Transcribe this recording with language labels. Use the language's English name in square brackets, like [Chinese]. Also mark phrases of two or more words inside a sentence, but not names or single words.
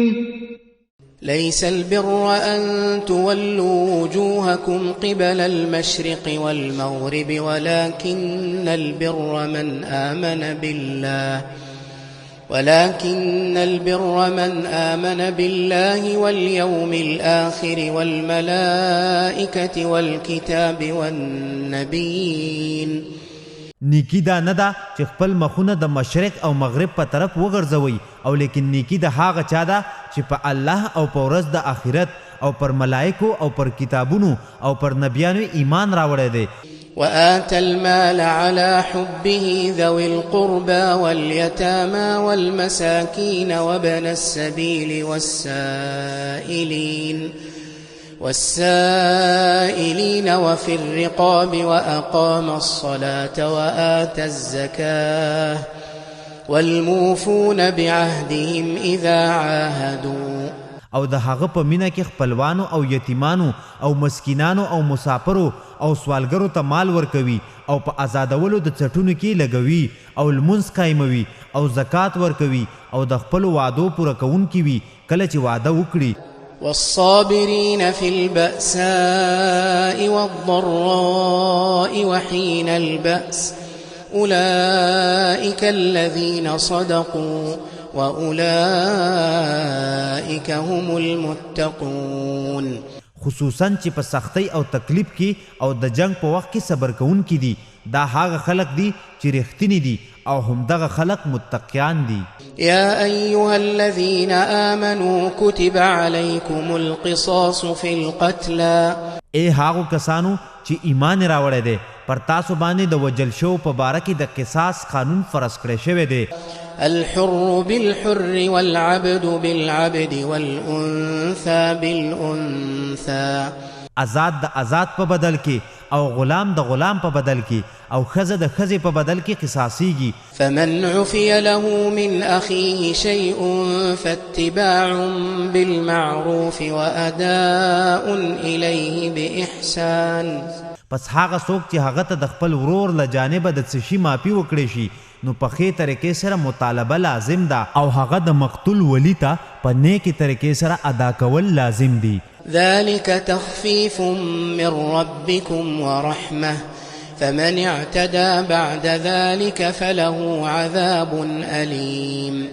[Arabic] ليس البر أن تولوا وجوهكم قبل المشرق والمغرب ولكن البر من آمن بالله واليوم الآخر والملائكة والكتاب والنبيين. [Pashto] نیکی دا نه ده چې خپل مخونه د مشرق او مغرب په طرف وګرځوي او لیکن نیکی د هغه چا ده چې په الله او په ورځ د آخرت او پر ملائکو او پر کتابونو او پر نبیانو ایمان راوړی دی. [Arabic] وآتى المال على حبه ذوي القربى واليتامى والمساكين وابن السبيل والسائلين وفي الرقاب وأقام الصلاة وآتى الزكاة والموفون بعهدهم إذا عاهدوا. [Pashto] او د هغه په مینه کې خپلوانو او یتیمانو او مسکینانو او مسافرو او سوالګرو ته مال ورکوي او په آزادولو د څټونو کې لګوي او لمونځ قایموي او زکات ورکوي او د خپل وعدو پوره کوونکي وي کله چې وعده وکړي. [Arabic] والصابرين في البأساء والضراء وحين البأس أولئك الذين صدقوا وأولئك هم المتقون. [Pashto] خصوصاً چې په سختۍ او تکلیف کې او د جنگ په وخت کې صبر کوونکي دي دا هغه خلق دي چې رښتینی دي او همدغه خلق متقیان دي. [Arabic] يا أيها الذين آمنوا كتب عليكم القصاص في القتلى. [Pashto] اے هغو کسانو چې ایمان راوړی دی پر تاسو باندې د وجل شو په باره کې د قصاص قانون فرض کړی شوی دی. [Arabic] الحر بالحر والعبد بالعبد والأنثى بالأنثى. [Pashto] آزاد د آزاد په بدل کې او غلام د غلام په بدل کې او خزه د خزه په بدل کې قصاصيږي. [Arabic] فمن عفي له من أخيه شيء فاتباع بالمعروف وأداء إليه بإحسان. [Pashto] پس هغه څوک چې هغه ته د خپل ورور له جانبه د څه شي معافي وکړي شي نو په ښې طریقې سره مطالبه لازم ده او هغه د مقتول ولی ته په نیکې طریقې سره ادا کول لازم دي. [Arabic] ذلك تخفيف من ربكم ورحمة فمن اعتدى بعد ذلك فله عذاب أليم.